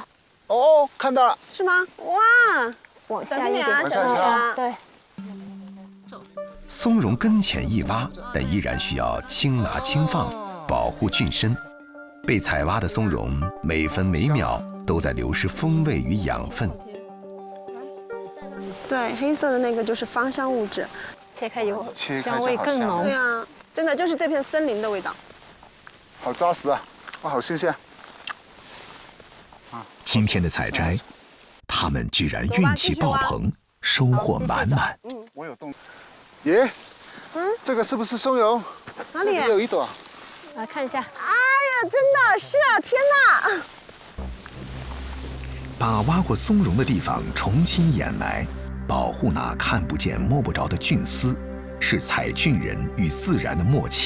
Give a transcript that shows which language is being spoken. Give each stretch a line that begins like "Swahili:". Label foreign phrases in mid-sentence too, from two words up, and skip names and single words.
Chinese: 哦，看到了。是嗎？哇！往下一點，往下下。對。松茸根淺易挖，但依然需要輕拿輕放，保護菌身。被採挖的松茸每分每秒都在流失風味與養分。對，黑色的那個就是芳香物質，切開以後香味更濃。對啊，真的就是這片森林的味道。好扎實啊！哇，好新鮮。今天的採摘，他們居然運氣爆棚，收穫滿滿。我有動。耶，這個是不是松茸？哪裡？這裡有一朵。來看一下。哎呀，真的是啊！天哪！把挖过松茸的地方重新掩埋，保护那看不见摸不着的菌丝，是采菌人与自然的默契。